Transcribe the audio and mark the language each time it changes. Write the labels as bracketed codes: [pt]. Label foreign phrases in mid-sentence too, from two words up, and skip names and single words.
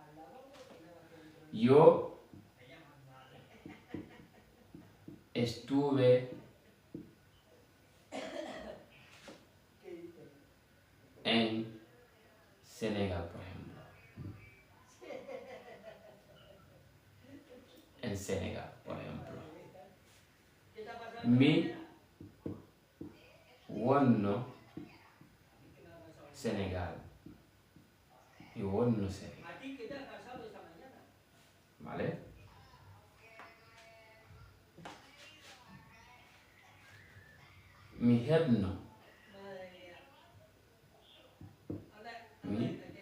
[es] Yo estuve en Senegal, por ejemplo. En Senegal, por ejemplo. [ff] Mi wonno Senegal. Mi wonno Senegal. [es] ¿Vale? [ff] Mi hebno. Mi